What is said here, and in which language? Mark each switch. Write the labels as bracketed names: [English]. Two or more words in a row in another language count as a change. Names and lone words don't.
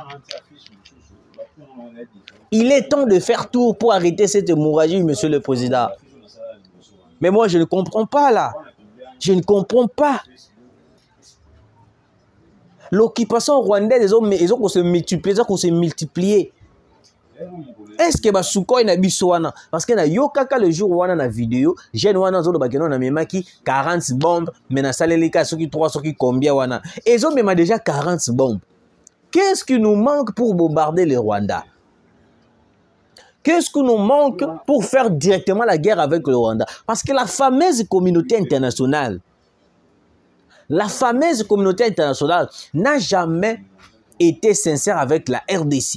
[French] Il est temps de faire tout pour arrêter cette hémorragie, Monsieur le Président. Mais moi, je ne comprends pas là. Je ne comprends pas. L'occupation rwandaise, ils ont se multiplier. Est-ce que [Lingala] Sukhoi na bisoana? [French] Parce que [Lingala] na yokaka [French] le jour [Lingala] wana na vidéo, jeune wana zo bakeno na memaki 40 bombes, mais na salelika soki 3 soki combien wana. [French] Ils ont même déjà 40 bombes. Qu'est-ce qui nous manque pour bombarder le Rwanda? Qu'est-ce qui nous manque pour faire directement la guerre avec le Rwanda? Parce que la fameuse communauté internationale n'a jamais été sincère avec la RDC.